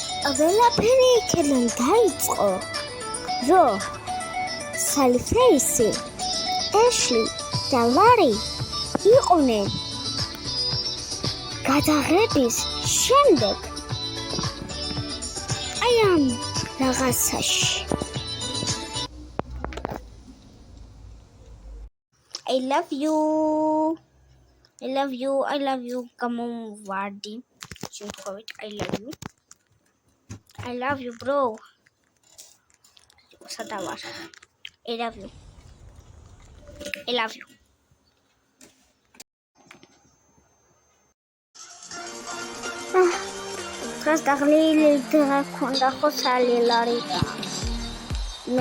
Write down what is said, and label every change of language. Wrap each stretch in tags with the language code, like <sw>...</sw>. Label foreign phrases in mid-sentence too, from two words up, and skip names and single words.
<ka>ყველაფერი იქიდან დაიწყო, რომ სალი ფრეისი, ეშლი და ლარი იყვნენ გადაღების შემდეგ აი ამ რაღაცაში.</ka> <en>I love you.</en> <ka>გამომვარდი. შემთხვევით</ka> <en>I love you, bro.</en> <ka>სადა ვარ?</ka> <en>I love you.</en> <ka>დღეს დაღლილი დღე ქონდა ხო სალი ლარი და მე</ka>